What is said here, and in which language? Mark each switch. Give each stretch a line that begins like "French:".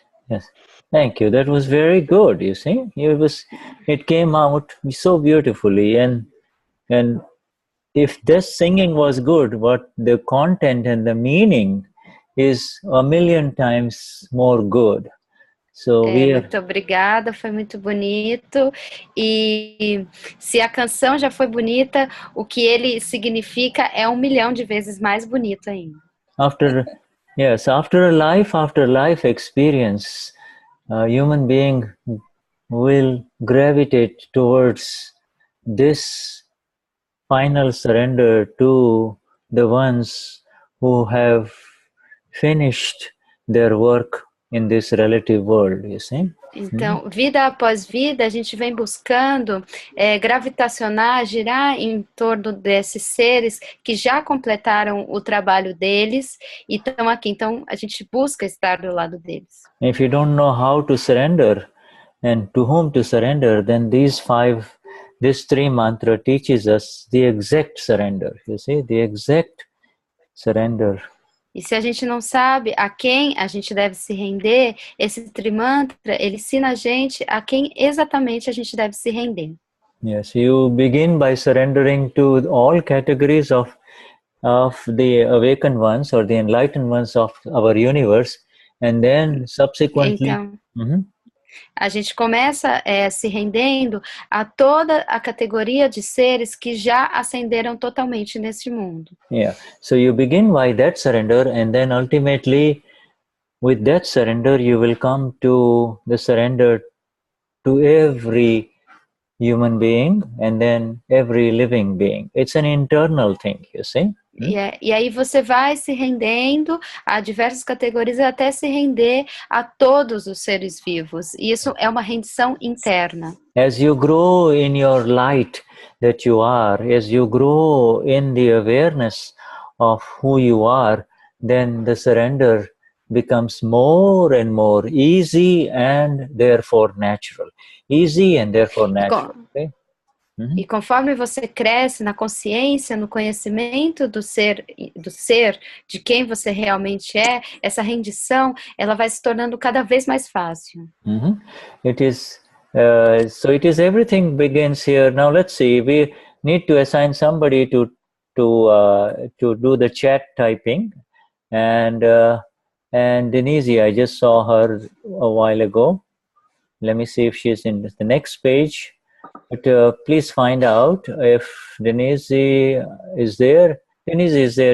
English: Yes, thank you. That was very good. You see, it came out so beautifully, and if this singing was good, what the content and the meaning is a million times more good. So
Portuguese: Muito obrigada, foi muito bonito. E se a canção já foi bonita, o que ele significa é 1 milhão de vezes mais bonito ainda.
English: After a life experience, a human being will gravitate towards this final surrender to the ones who have finished their work in this relative world, you see?
Portuguese: Então, vida após vida, a gente vem buscando gravitacionar, girar em torno desses seres que já completaram o trabalho deles e estão aqui. Então, a gente busca estar do lado deles.
English: If you don't know how to surrender and to whom to surrender, then this three mantra teaches us the exact surrender, you see, the exact surrender.
Portuguese: E se a gente não sabe a quem a gente deve se render, esse trimantra, ele ensina a gente a quem exatamente a gente deve se render.
English: Yes, you begin by surrendering to all categories of the awakened ones or the enlightened ones of our universe, and then subsequently...
Portuguese: Então, a gente começa se rendendo a toda a categoria de seres que já ascenderam totalmente neste mundo.
English: Yeah, so you begin by that surrender, and then ultimately with that surrender you will come to the surrender to every human being and then every living being. It's an internal thing, you see.
Portuguese: E aí você vai se rendendo a diversas categorias até se render a todos os seres vivos. E isso é uma rendição interna.
English: As you grow in your light that you are, as you grow in the awareness of who you are, then the surrender becomes more and more easy and therefore natural. Easy and therefore natural. Okay?
Portuguese: E conforme você cresce na consciência, no conhecimento do ser, de quem você realmente é, essa rendição, ela vai se tornando cada vez mais fácil.
English: It is so. It is everything begins here. Now let's see. We need to assign somebody to do the chat typing, and Denize, I just saw her a while ago. Let me see if she's in the next page. But please find out if Denize is there. Denize is there.